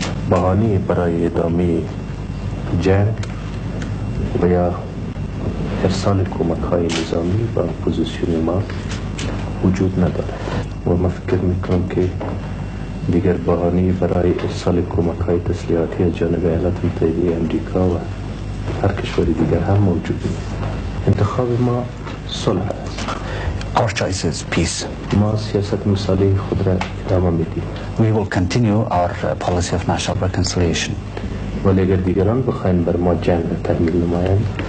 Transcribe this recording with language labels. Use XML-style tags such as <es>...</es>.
<fa>بهانه برای ادامه جنگ و یا ارسال کمک‌های نظامی و اپوزیسیون ما وجود ندارد و من فکر میکنم که دیگر بهانه برای ارسال کمک‌های تسلیحاتی از جانب ایالات متحده آمریکا و هر کشور دیگر هم موجود نیست. انتخاب ما صلح است.</fa> <en>Our choice is peace.</en> <fa>ما سیاست مصالحه خود را ادامه میدیم.</fa> <en>We will continue our policy of national reconciliation.</en> <fa>ولی اگر دیگران بخواین بر ما جنگ را تحمیل نمایند</fa>